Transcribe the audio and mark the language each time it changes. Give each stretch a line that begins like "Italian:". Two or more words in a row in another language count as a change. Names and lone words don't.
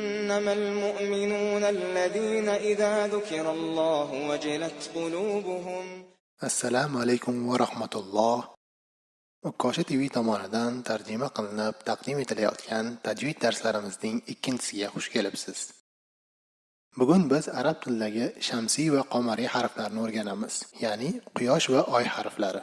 Arabic: إنما المؤمنون الذين إذا ذكر الله وجلت قلوبهم.
Uzbek: Assalomu alaykum va rahmatulloh. O'kkosha TV tomonidan tarjima qilinib taqdim etilayotgan tajvid darslarimizning ikkinchisiga xush kelibsiz. Bugun biz arab tilidagi shamsiy va qamariy harflarni o'rganamiz, ya'ni quyosh va oy harflari.